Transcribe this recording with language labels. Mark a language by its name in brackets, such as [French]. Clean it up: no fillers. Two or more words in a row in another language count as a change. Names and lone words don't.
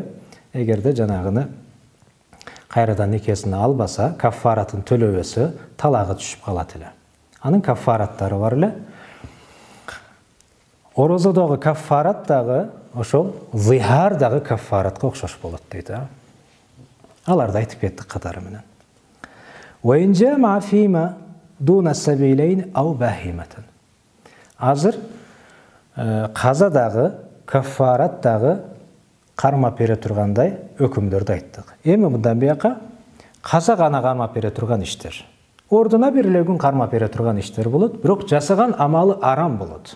[Kyrgyz] Эгерде жанагыны кайрадан никесин албаса, каффаратын төлөбөсө, талагы түшүп калат эле. Анын каффараттары бар эле. Орозодогу каффарат дагы ошол зихар дагы каффаратка окшош болот дейт. Аларды айтып кеттик катары менен. [Arabic] وإن جامع فيما دون السبيلين أو باهمة. [Kyrgyz] Азыр каза дагы, каффарат дагы кармап бере тургандай өкүмдөрдү айттык. Эми мындан бияка каза гана кармап бере турган иштер. Ордуна бир эле күн кармап бере турган иштер болот, бирок жасаган амалы арам болот.